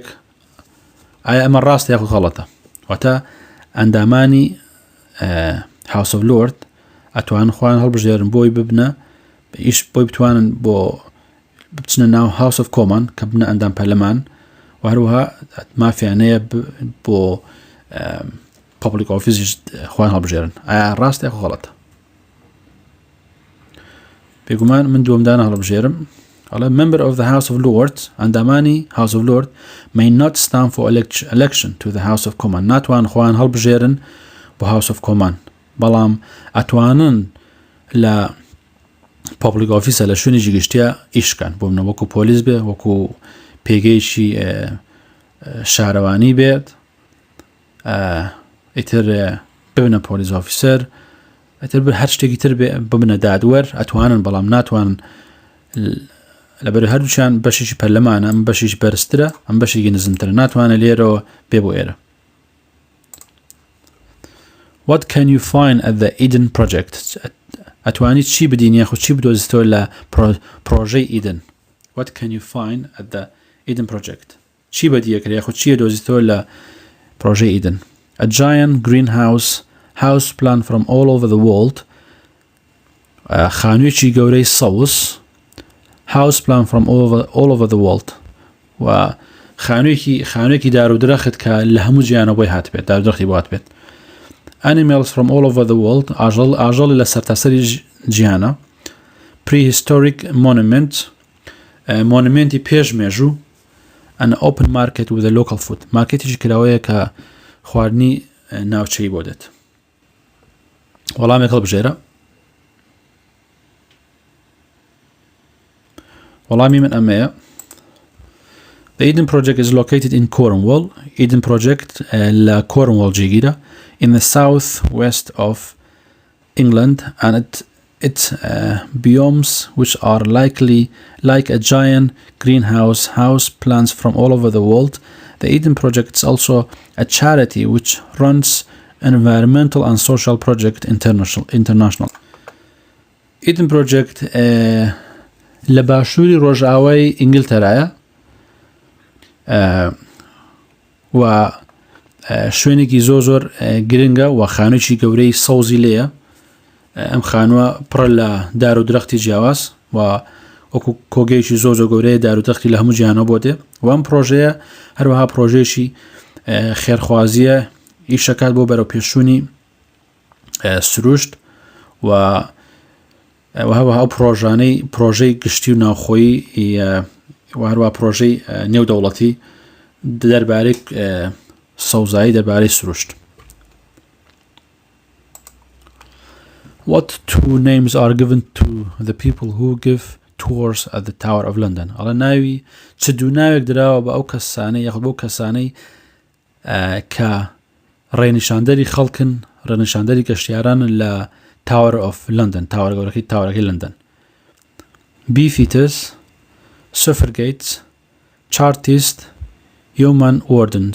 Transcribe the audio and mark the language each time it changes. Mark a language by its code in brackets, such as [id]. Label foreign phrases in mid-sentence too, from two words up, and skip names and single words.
[ckb] ئایا ئەمە ڕاستە یاخود غەڵەتە؟ واتە ئەندامانی House of Lords ئەتوانن خۆیان هەڵبژێرن بۆی ببنە ئیش بۆی بتوانن بۆ بچنە ناو House of Commons کە بنە ئەندام پەرلەمان و هەروەها مافیانەیە بۆ [en] public office [ckb] خۆیان هەڵبژێرن. ئایا ڕاستە یاخود غەڵەتە؟ بێگومان من دووەمدانە هەڵبژێرم. ئەڵێ [en] Member of the House of Lords [ckb] ئەندامانی House of Lords [en] may not stand for election to the House of Commons [ckb] ناتوان خۆیان هەڵبژێرن بۆ House of Commons بەڵام ئەتوانن لە [en] public office [ckb] لە شوێنێکی گشتیە ئیشکەن بۆ منە وەکو پۆلیس بێ وەکو پێگەیشی شارەوانی بێت ئیتر ببنە [en] police officer [ckb] ئیتر هەر شتێکی تر ببنە دادوەر ئەتوانن بەڵام ناتوانن لەبەر هەردووچیان بەشێکی پەرلەمانە ئەم بەشێکی بەرزترە ئەم بەشێکی نزمترە ناتوانێت لێرەوە بێ بۆ ئێرە. [en] What can you find at the Eden project? [ckb] ئەتوانیت چی بدین یاخود چی بدۆزیتەوە لە پرۆژەی Eden? [en] What can you find at the Eden project? [ckb] چی بەدیەکرێ یاخود چیە دۆزیتەوە لە پرۆژەی Eden? [en] A giant greenhouse house plan from all over the world. [ckb] خانوویەکی گەورەی سەوز [en] house plan from all over the world [ckb] و خانوویەکی دار و درەخت کە لە هەموو جیانە بۆی هات بێت دار و درەختی بۆ هات بێت. [en] Animals from all over the world [ckb] ئاژەڵی لە سەرتاسەری جیانە. [en] Prehistoric monument [ckb] monumenti پێشمێژوو [en] an open market with a local food [ckb] مارکێتێکی کراوەیە کە خواردنی ناوچەی بۆ دێت. وەڵامێک هەڵبژێرە. وەڵامی من ئەمەیە. [en] The Eden project is located in Cornwall. Eden project [ckb] لە Cornwall جێگیرە [en] in the southwest of England and its biomes which are likely like a giant greenhouse house plants from all over the world. The Eden project is also a charity which runs an environmental and social project international. [ckb] Eden project لە باشووری ڕۆژئاوای ئینگلتەرایە و شوێنێکی زۆر گرنگە و خانوویەکی گەورەی سەوزی لێیە. ئەم خانووە پڕ لە دار و درەختی جیاواز و وەکو کۆگەیەکی زۆر گەورەیە دار و درەختی لە هەموو جیهانەوە بۆ دێ و ئەم پرۆژەیە هەروەها پرۆژەیەکی خێرخوازیە ئیشەکات بۆ بەرەو پێشوونی سروشت و هەروەها پرۆژەی گشتی و ناوخۆیی و هەروەها پرۆژەی نێودەوڵەتی دەربارەی سەوزایی دەربارەی سروشت. [en] What two names are given to the people who give tours at the Tower of London? [ckb] ئەڵێ ناوی چ دوو ناوێک دراوە بە ئەو کەسانەی یاخود بۆ کەسانەی کە ڕێنیشاندەری خەڵکن ڕێنیشاندەری گەشتیارانن لە Tower of London تاوەر گەورەکەی تاوەرەکەی لندن. [en] Beefeaters, Suffragettes, Chartists, Yeoman Wardens.